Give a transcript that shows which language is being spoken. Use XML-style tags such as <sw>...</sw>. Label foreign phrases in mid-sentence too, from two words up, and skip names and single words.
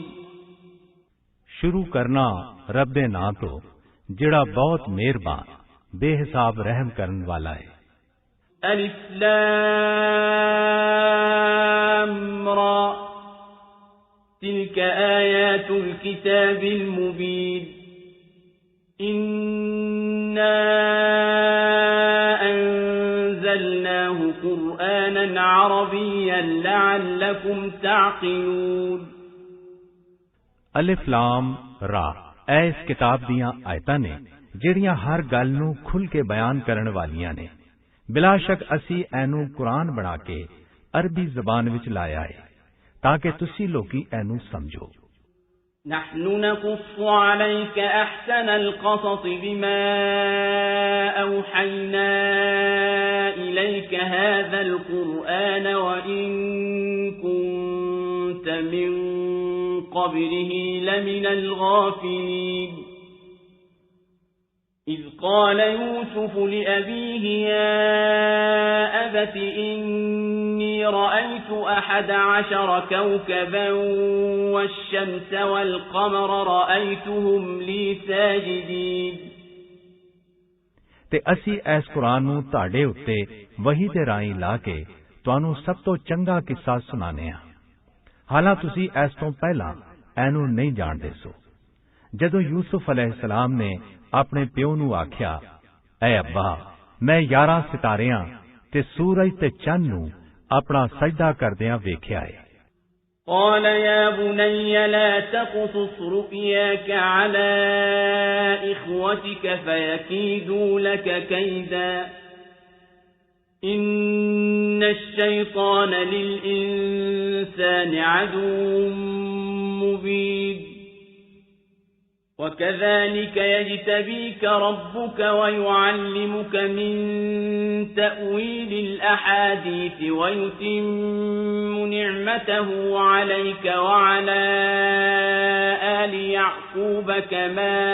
<pa>ਸ਼ੁਰੂ ਕਰਨਾ ਰੱਬ ਦੇ ਨਾਮ ਤੋਂ ਜਿਹੜਾ ਬਹੁਤ ਮਿਹਰਬਾਨ ਬੇਹਿਸਾਬ ਰਹਿਮ ਕਰਨ ਵਾਲਾ ਹੈ।</pa> <ar>ألف لام را تلك آيات الكتاب المبين إِنَّا أَنزَلْنَاهُ قُرْآنًا عَرَبِيًّا لَعَلَّكُمْ تعقلون ألف لام را</ar> <pa>ਇਹ ਇਸ ਕਿਤਾਬ ਦੀਆਂ ਆਇਤਾਂ ਨੇ ਜਿਹੜੀਆਂ ਹਰ ਗੱਲ ਨੂੰ ਖੁੱਲ ਕੇ ਬਿਆਨ ਕਰਨ ਵਾਲੀਆਂ ਨੇ ਬਿਲਾਸ਼ੱਕ ਅਸੀਂ ਇਹਨੂੰ ਕੁਰਾਨ ਬਣਾ ਕੇ ਅਰਬੀ ਜ਼ਬਾਨ ਵਿੱਚ ਲਾਇਆ ਹੈ ਤਾਂ ਕਿ ਤੁਸੀਂ ਲੋਕੀ ਇਹਨੂੰ ਸਮਝੋ।</pa> <ar>نحن نقص عليك أحسن القصص بما أوحينا إليك هذا القرآن وإن كنت من قبله لمن الغافلين إذ قال يوسف لأبيه يا أبت إني رأيت 11 كوكبا والشمس والقمر رأيتهم لي ساجدين</ar> <pa>ਤੇ ਅਸੀਂ ਇਸ ਕੁਰਾਨ ਨੂੰ ਤੁਹਾਡੇ ਉੱਤੇ ਵਹੀ ਦੇ ਰਾਹੀਂ ਲਾ ਕੇ ਤੁਹਾਨੂੰ ਸਭ ਤੋਂ ਚੰਗਾ ਕਿੱਸਾ ਸੁਣਾਉਂਦੇ ਹਾਂ। ਹਾਲਾਂਕਿ ਤੁਸੀਂ ਇਸ ਤੋਂ ਪਹਿਲਾਂ ਇਹਨੂੰ ਨਹੀਂ ਜਾਣਦੇ ਸੋ। ਜਦੋਂ ਯੂਸੁਫ ਅਲੈਹਿਸਲਾਮ ਨੇ ਆਪਣੇ ਪਿਓ ਨੂੰ ਆਖਿਆ, ਐ ਅੱਬਾ, ਮੈਂ 11 ਸਿਤਾਰਿਆਂ ਤੇ ਸੂਰਜ ਤੇ ਚੰਨ ਨੂੰ ਆਪਣਾ ਸਜਦਾ ਕਰਦਿਆਂ ਵੇਖਿਆ ਹੈ।</pa> <ar>قال يا بني لا تقصص رؤياك على إخوتك فيكيدوا لك كيدا إن الشيطان للإنسان عدو مبين وكذلك يجتبيك ربك ويعلمك من تأويل الأحاديث ويتم نعمته عليك وعلى آل يعقوب كما</ar>